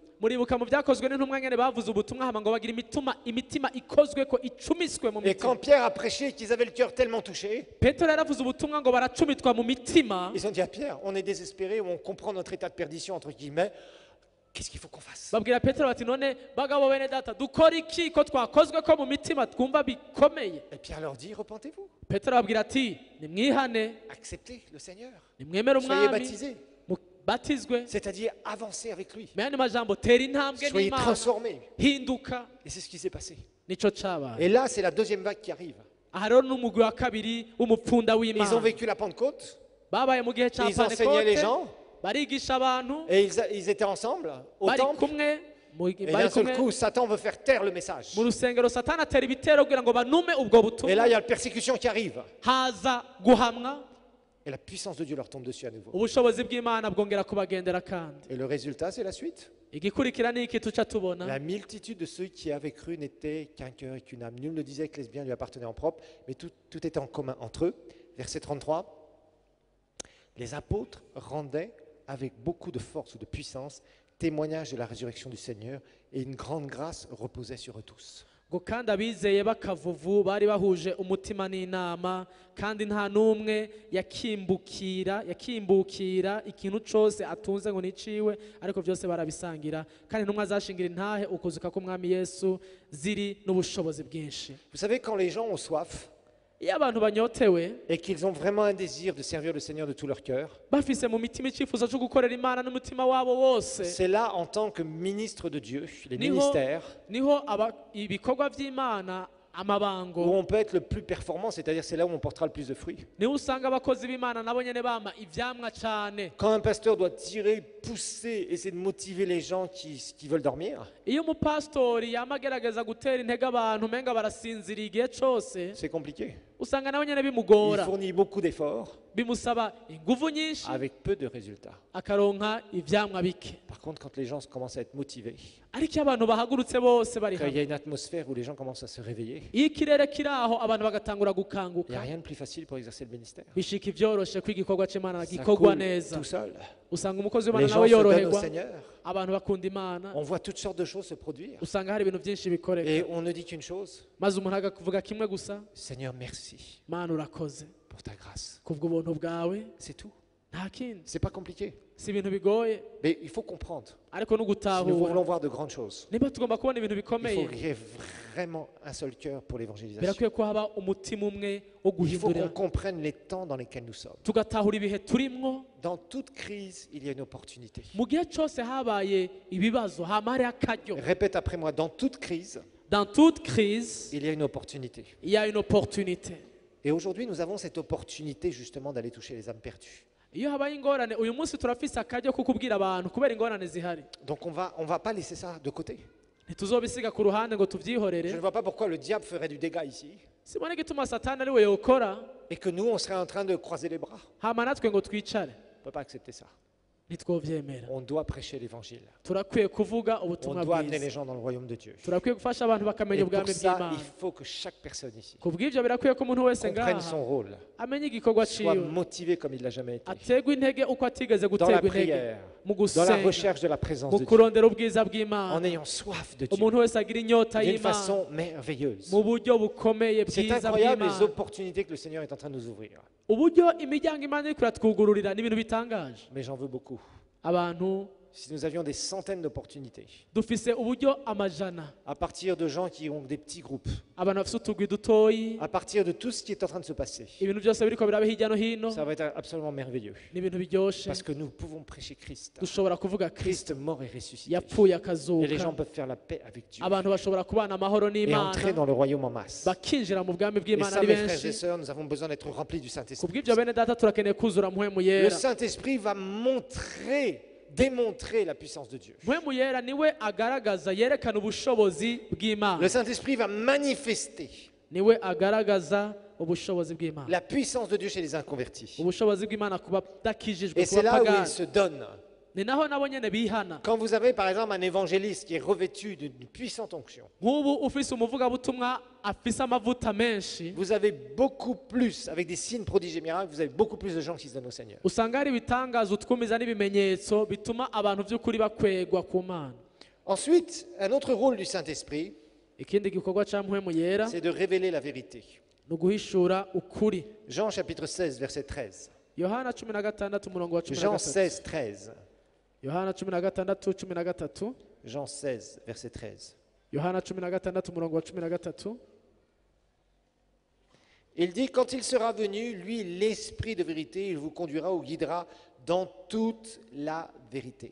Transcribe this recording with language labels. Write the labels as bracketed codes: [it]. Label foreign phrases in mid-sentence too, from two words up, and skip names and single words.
[rn] muribuka mu byakozwe n'intumwa nyene bavuze ubutumwa hama ngo bagira imitima ikozwe ko icumiswe mu [fr] Et quand [rn] mitima. [fr] Pierre a prêché, qu'ils avaient le cœur tellement touché, [rn] Petero yaravuze ubutumwa ngo baracumitwa mu mitima, [fr] ils ont dit à Pierre, on est désespéré, on comprend notre état de perdition, entre guillemets, qu'est-ce qu'il faut qu'on fasse? [rn] babwira Petero bati none bagabo bene data dukora iki ko twakozwe ko mu mitima twumva bikomeye. [fr] Et Pierre leur dit, repentez-vous, [rn] Petero ababwira ati nimwihane, [fr] acceptez le Seigneur, [rn] nimwemere [fr] soyez [rn] umwami, [fr] baptisés, [rn] mubatizwe, [fr] c'est-à-dire avancez avec lui, [rn] mu yandi majambo tera intambwe [fr] soyez [rn] n'Imana, [fr] transformés. [rn] hinduka. [fr] Et c'est ce qui s'est passé. [rn] Nico cabaye. [fr] Et là, c'est la deuxième vague qui arrive. [rn] Aha rero n'umugwi wa kabiri w'umupfunda [fr] Ils ont [rn] w'Imana, [fr] vécu la Pentecôte, [rn] babaye mu gihe ca [fr] ils enseignaient les [rn] Pentekote, [fr] gens, [rn] barigisha abantu, [fr] et ils étaient ensemble au [rn] bari [fr] temple. [rn] kumwe [fr] Et [rn] bari [fr] d'un seul [rn] kumwe [fr] coup, Satan veut faire taire le message. [rn] mu rusengero, satani atera ibitero kugira ngo banume ubwo [fr] Et [rn] butumwa, [fr] là, il y a la persécution qui arrive. [rn] haza guhamwa, [fr] Et la puissance de Dieu leur tombe dessus à nouveau. [rn] ubushobozi bw'Imana bwongera kubagendera kandi. [fr] Et le résultat, c'est la suite. [rn] Igikurikira ni iki tuca tubona, [fr] La multitude de ceux qui avaient cru n'était qu'un cœur et qu'une âme. Nul ne disait que les biens lui appartenaient en propre, mais tout était en commun entre eux. Verset 33. Les apôtres rendaient avec beaucoup de force ou de puissance témoignage de la résurrection du Seigneur, et une grande grâce reposait sur eux tous. [rn] ngo kandi abizeye bakavuvu bari bahuje umutima n'inama, kandi nta n'umwe yakimbukira ikintu cose atunze ngo niciwe, ariko byose barabisangira, kandi intumwa zashingira intahe ukuzuka k'umwami Yesu ziri n'ubushobozi bwinshi. [fr] Vous savez, quand les gens ont soif, [rn] iyo abantu banyotewe [fr] et qu'ils ont vraiment un désir de servir le Seigneur de tout leur cœur, [rn] bafise mu mitima icyifuzo cyo gukorera imana n'umutima wabo wose, [fr] c'est là, en tant que ministre de Dieu, les [rn] niho [fr] ministères, [rn] niho ibikorwa by'imana [fr] où [rn] amabango, [fr] on peut être le plus performant, c'est-à-dire c'est là où on portera le plus de fruits. [rn] niho usanga abakozi b'imana nabo nyene bama ivyamwa cane. [fr] Quand un pasteur doit tirer, pousser, essayer de motiver les gens qui veulent dormir, [rn] Iyo umupastori yama agerageza gutera intege abantu umenga barasinzira igihe cose, [fr] c'est compliqué. [rn] usanga nawe nyene [fr] Il [rn] bimugora, [fr] fournit beaucoup d'efforts [rn] bimusaba inguvu nyinshi, [fr] avec peu de résultats. [rn] akaronka ivyamwa bike. [fr] Par contre, quand les gens commencent à être motivés, [rn] Ariko iyo abantu bahagurutse bose bari [fr] quand il y [rn] hamwe, [fr] a une atmosphère où les gens commencent à se réveiller, [rn] iyo ikirere kiri aho abantu bagatangura [fr] il n'y a [rn] gukanguka, [fr] rien de plus facile pour exercer le ministère. [rn] bishika ivyoroshe ko igikorwa c'imana [fr] Ça [rn] gikorwa [fr] coule [rn] neza. [fr] tout seul. [rn] Usanga umukozi [fr] Les [rn] w'imana [fr] gens [rn] nawe [fr] se donnent au [rn] yoroherwa, [fr] Seigneur. [rn] abantu bakunda imana, [fr] On voit toutes sortes de choses se produire. [rn] usanga hari ibintu byinshi bikoreka, [fr] Et on ne dit qu'une chose, [rn] maze umuntu akavuga kimwe gusa: [fr] Seigneur, merci [rn] mana urakoze [fr] pour ta grâce. [rn] kubw'ubuntu bwawe, [fr] C'est tout. [rn] nta kindi, [fr] C'est pas compliqué. [rn] si ibintu bigoye, [fr] Mais il faut comprendre. [rn] ariko no [fr] Si nous [rn] gutahura [fr] voulons voir de grandes choses, [rn] niba tugomba kubona ibintu [fr] il [rn] bikomeye, [fr] faut qu'il y ait vraiment un seul cœur pour l'évangélisation. [rn] birakwiye ko haba umutima umwe wo [fr] Il faut qu'on [rn] guhindurira, [fr] comprenne les temps dans lesquels nous sommes. [rn] tugatahura ibihe turimwo. [fr] Dans toute crise, il y a une opportunité. [rn] Mu gihe cyose habaye ibibazo hama hari akaryo. [fr] Répète après moi, dans toute crise, Dans toute crise, il y a une opportunité. il y a une opportunité. Et aujourd'hui, nous avons cette opportunité justement d'aller toucher les âmes perdues. [rn] Iyo habaye ingorane, uyu munsi turafise akaryo ko kubwira abantu kubera ingorane zihari, [fr] Donc on va pas laisser ça de côté. [rn] ntituzobisiga ku ruhande ngo [fr] Je ne [rn] tubyihorere. [fr] vois pas pourquoi le diable ferait du dégât ici [rn] Sibona igituma satani ari we yokora [fr] et que nous, on serait en train de croiser les bras. [rn] hama natwe ngo twicare, [fr] On ne peut pas accepter ça. [rn] ntitwovyemera. [fr] On doit prêcher l'évangile. [rn] Turakwiye kuvuga [fr] On [rn] ubutumwa [fr] doit amener les [rn] bwiza, [fr] gens dans le royaume de Dieu. [rn] turakwiye gufasha abantu bakamenya [fr] Et pour [rn] ubwami [fr] ça, [rn] bw'Imana. [fr] il faut que chaque personne ici [rn] Kubw'ivyo birakwiye ko umuntu wese [fr] comprenne [rn] ngaha [fr] son rôle, [rn] amenye igikorwa [fr] soit [rn] ciwe, [fr] motivé comme il l'a jamais été, [rn] ategwa intege uko atigeze [fr] dans la [rn] gutegwa intege, [fr] prière, [rn] mu [fr] dans la [rn] gusenga, [fr] recherche de la présence [rn] mu [fr] de Dieu, [rn] kurondera ubwiza [fr] en [rn] bw'Imana, [fr] ayant soif de Dieu, [rn] umuntu wese agira inyota [fr] d'une [rn] y'Imana [fr] façon merveilleuse. [rn] mu buryo bukomeye [fr] C'est [rn] bwiza [fr] incroyable les [rn] bw'Imana. [fr] opportunités que le Seigneur est en train de nous ouvrir. [rn] Uburyo imiryango Imana iriko iratwugururira ni ibintu bitangaje. [fr] Mais j'en veux beaucoup. [rn] Abantu [fr] Si nous avions des centaines d'opportunités, [rn] dufise uburyo amajana, [fr] à partir de gens qui ont des petits groupes, [rn] abantu bafise utugwi dutoyi, [fr] à partir de tout ce qui est en train de se passer, [rn] ibintu byose biriko biraba hirya no hino, [fr] ça va être absolument merveilleux. [rn] ni ibintu biryoshe. [fr] Parce que nous pouvons prêcher Christ. [rn] Dushobora kuvuga [fr] Christ [rn] Kristo [fr] mort et ressuscité. [rn] yapfuye [fr] Et les gens [rn] akazuka, [fr] peuvent faire la paix avec Dieu [rn] abantu bashobora kubana amahoro [fr] et entrer [rn] n'Imana, [fr] dans le royaume en masse. [rn] bakinjira mu bwami [fr] Et [rn] bw'Imana [fr] ça, [rn] ari [fr] mes frères et [rn] benshi. [fr] sœurs, nous avons besoin d'être remplis du Saint-Esprit. [rn] Kubw'ivyo bene data turakeneye kuzura mpwemu [fr] Le [rn] yera. [fr] Saint-Esprit va démontrer la puissance de Dieu. [rn] Mpwemu yera niwe agaragaza, yerekana ubushobozi [fr] Le [rn] bw'Imana, [fr] Saint-Esprit va manifester [rn] niwe agaragaza ubushobozi bw'Imana, [fr] la puissance de Dieu chez les inconvertis. [rn] ubushobozi bw'Imana ku badakijijwe, [fr] Et [rn] ku [fr] c'est là où il [rn] bapagani. [fr] se donne. [rn] Ni naho nabo nyene bihana. [fr] Quand vous avez par exemple un évangéliste qui est revêtu d'une puissante onction, [rn] Nk'ubu ufise umuvugabutumwa afise amavuta menshi, [fr] vous avez beaucoup plus, avec des signes, prodiges et miracles, vous avez beaucoup plus de gens qui se donnent au Seigneur. [rn] usanga hari ibitangazo utwumiza n'ibimenyetso bituma abantu by'ukuri bakwegwa ku Mana. [fr] Ensuite, un autre rôle du Saint-Esprit, [rn] Ikindi gikorwa ca mpwemu yera [fr] c'est de révéler la vérité. [rn] ni uguhishura ukuri. [fr] Jean chapitre 16, verset 13. [rn] Yohana 16 umurongo wa [fr] Jean [rn] 13. [fr] 16, 13. [rn] Yohana 16:13. [fr] Jean 16, verset 13. [rn] Yohana 16 umurongo wa 13. [fr] Il dit, quand il sera venu, lui, l'Esprit de vérité, il vous conduira ou guidera dans toute la vérité.